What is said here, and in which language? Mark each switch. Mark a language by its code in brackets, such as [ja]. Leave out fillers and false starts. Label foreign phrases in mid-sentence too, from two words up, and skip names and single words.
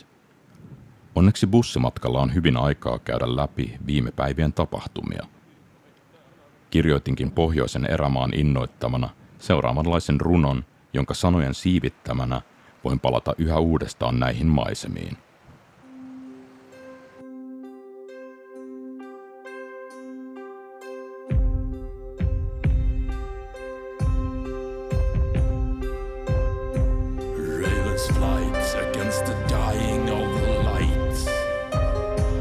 [fi] Onneksi bussimatkalla on hyvin aikaa käydä läpi viime päivien tapahtumia. Kirjoitinkin pohjoisen erämaan innoittamana seuraavanlaisen runon, jonka sanojen siivittämänä voin palata yhä uudestaan näihin maisemiin. [en] Ravens flight against the dying of the lights.